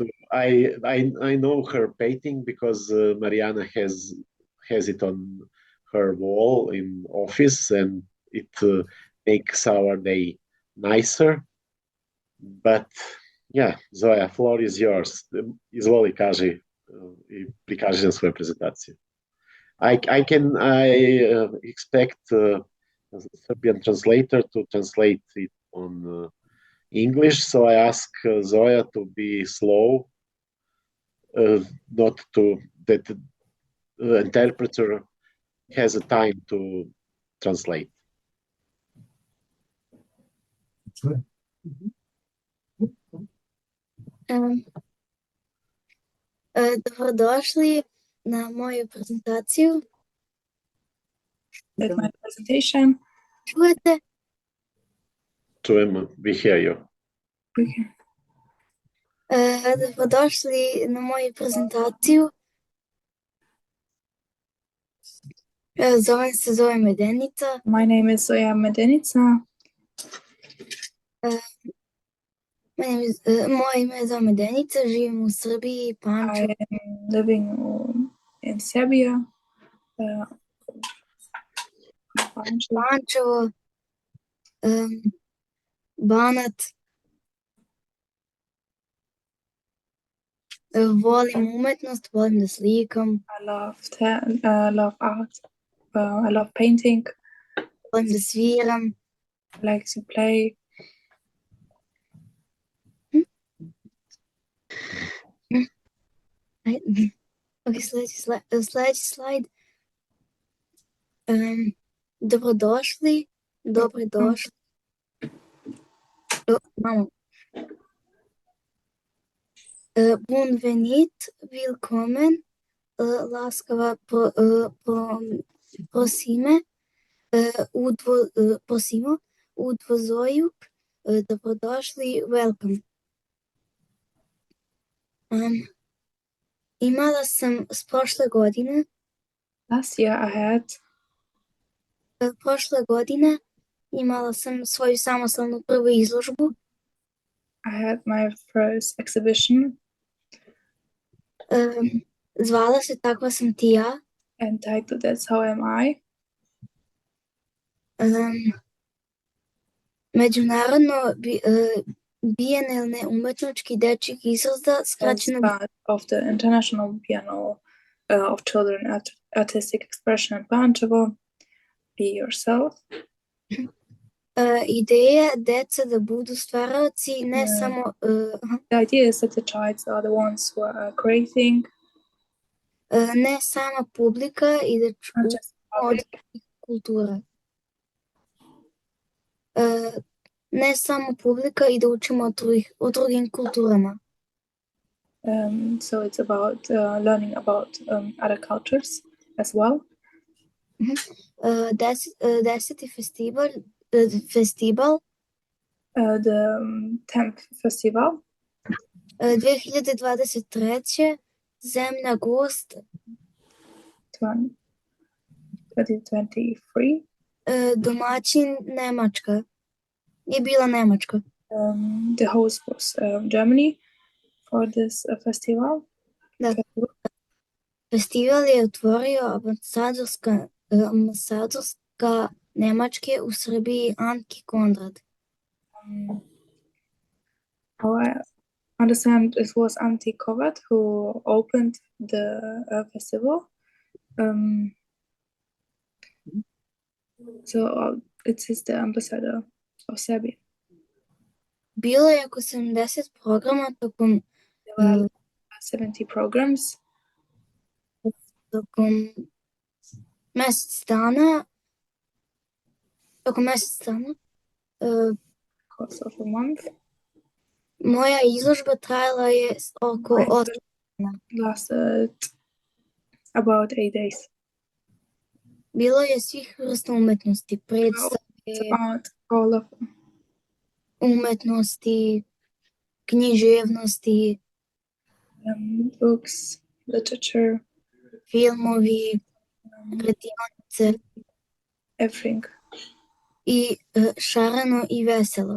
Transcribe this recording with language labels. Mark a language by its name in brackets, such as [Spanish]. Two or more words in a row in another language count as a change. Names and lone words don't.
[English] I know her painting because Mariana has it on her wall in office, and it makes our day nicer. But yeah, Zoja, floor is yours. [Serbian] Izvoli, kaži i prikaži nam svoju prezentaciju. [English] I expect a Serbian translator to translate it on English, so I ask Zoya to be slow, not to that the interpreter has a time to translate. [Serbian] Dobrodošli na moju prezentaciju. [English] At my presentation. [Serbian] Čujete? Čujemo, [English] we hear you. Okay. [Serbian] Dobrodošli na moju prezentaciju. Zovem Medenica. [English] My name is Zoya Medenica. [Serbian] Moje ime je Zoya Medenica, živim u Srbiji, Pančevo. [English] I am living in Serbia. [Serbian] Pančevo, Banat. Volim umetnost, volim da slikam. [English] I love art. I love painting. [Serbian] Volim da sviram. [English] I like to play. [Serbian] Okay, sledeći slajd. Dobrodošli. Mamo. Bonvenit, willkommen, laskava prosime, prosimo, udvozojuk, dobrodošli, welcome. Imala sam s prošle godine. [English] Last year I had. [Serbian] Prošle godine imala sam svoju samostalnu prvu izložbu. [English] I had my first exhibition. [Serbian] Zvala se Takva sam ti ja. [English] And titled That's How Am I. [Serbian] Međunarodno bijenalne umetnički dečjih izraza skraćeno [English] part of the International Biennale of Children Artistic Expression in Pančevo. Be yourself. [Serbian] Ideja deca da budu stvaraoci, ne samo... [English] The idea is that the childs are the ones who are creating. [Serbian] Ne sama publika i da od kultura. Ne samo publika i da učimo o drugim kulturama. [English] So it's about learning about other cultures as well. [Serbian] Deseti festival, [English] the 10th festival. [Serbian] 2023. Zemlja gost. 2023. Domaćin Nemačka. Je bila Nemačka. [English] The host was Germany for this festival. [Serbian] Da. Festival je otvorio ambasadorska Nemačke u Srbiji Anki Konrad. [English] I understand it was Antti Kovat who opened the festival. So it is the ambassador of Serbia. [Serbian] Bilo je oko 70 programa tokom [English] 70 programs. [Serbian] Tokom mjesec dana. [English] Course of a month. [Serbian] Moja izložba trajala je oko 8 dana. [English] Lasted about 8 days. [Serbian] Bilo je svih vrsta umetnosti, predstave, [English] all of [Serbian] umetnosti, književnosti, [English] books, literature, [Serbian] filmovi, radionice, [English] everything. [Serbian] I šareno i veselo.